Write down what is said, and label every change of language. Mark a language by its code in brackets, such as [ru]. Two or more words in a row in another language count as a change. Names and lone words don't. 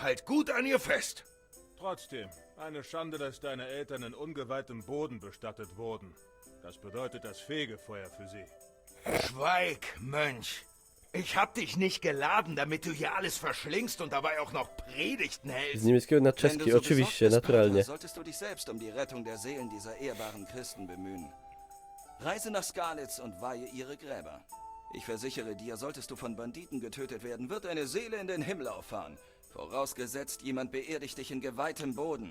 [de] Halt gut an ihr fest. Trotzdem, eine Schande, dass deine Eltern in ungeweihtem Boden bestattet wurden. Das bedeutet das Fegefeuer für sie. Schweig, Mönch. Ich hab dich nicht geladen, damit du hier alles verschlingst und dabei auch noch Predigten [pl] Z [de] hältst. [pl] niemieckiego na [de] Wenn [pl] czeski, [de] du so [pl] oczywiście, [de] besorgt bist, [pl] naturalnie. [de] Pater, solltest du dich selbst um die Rettung der Seelen dieser ehrbaren Christen bemühen. Reise nach Skalitz und weihe ihre Gräber. Ich versichere dir, solltest du von Banditen getötet werden, wird deine Seele in den Himmel auffahren. Vorausgesetzt, jemand beerdigt dich in geweihtem Boden.